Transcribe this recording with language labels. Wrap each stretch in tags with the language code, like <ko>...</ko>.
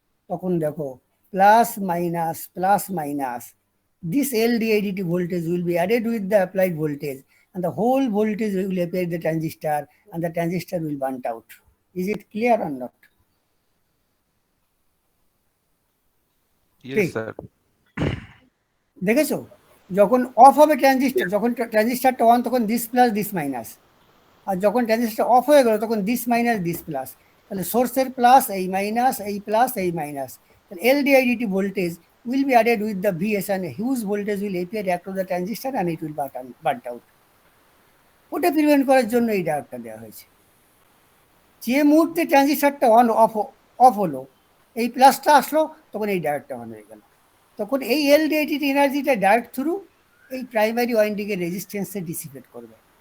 <bn>তখন দেখো</bn> <en>Plus minus this LDIDT voltage will be added with the applied voltage and the whole voltage will appear the transistor and the transistor will burn out. Is it clear or not? Yes,</en> <bn>ঠিক।</bn> <en>sir.</en> <bn>দেখেছো, যখন of হবে transistor, যখন ট্রানজিস্টরটা on তখন</bn> <en>this plus this minus,</en> <bn>আর যখন transistor of হয়ে গেল তখন</bn> <en>This minus this plus.</en> <bn>তাহলে সোর্সের প্লাস এই মাইনাস,</bn> <en>এই প্লাস এই মাইনাস, তাহলে LDIDT voltage will be added with the VS and a huge voltage will appear across the transistor and it will burn out.</en> <bn>ওটা প্রিভেন্ট করার জন্য এই ডায়োডটা দেওয়া হয়েছে। যে মুহূর্তে ট্রানজিস্টরটা অফ হলো, এই প্লাসটা আসলো, তখন এই ডায়োডটা অন হয়ে গেল। তখন এই LDIDT এনার্জিটা ডায়োড থ্রু এই প্রাইমারি ওয়াইন্ডিংয়ের রেজিস্ট্যান্সে ডিসিপেট করবে।</bn>